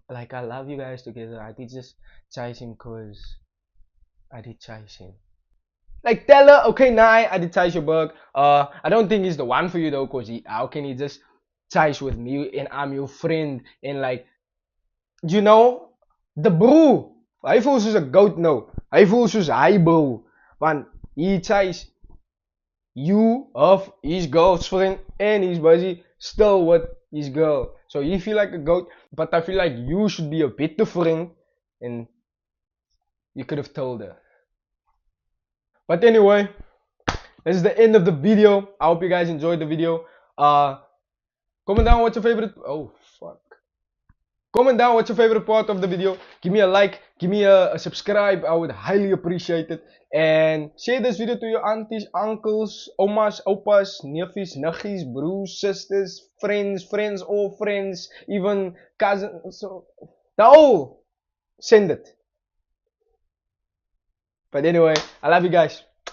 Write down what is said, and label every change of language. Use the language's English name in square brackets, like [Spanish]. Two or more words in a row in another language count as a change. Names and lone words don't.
[English] Like I love you guys together. I did just chase him cause I did chase him. Like tell her, okay, nah, I did chase your bug. I don't think he's the one for you though, cause how can he just chase with me and I'm your friend and like you know the bro. [Afrikaans] Hy voel soos 'n goat nou. Hy voel soos hy bro. [English] Want he chase you of his girlfriend and he's busy still with his girl. So you feel like a goat, but I feel like you should be a better friend and you could have told her. But anyway, this is the end of the video. I hope you guys enjoyed the video. Comment down what's your favorite. Oh fuck. Comment down what's your favorite part of the video. Give me a like, give me a subscribe. I would highly appreciate it. And share this video to your aunties, uncles, [Afrikaans] omas, opas, neefies, nuggies, broers, [English] sisters, friends, all friends, even cousins. So, no! Send it. But anyway, I love you guys.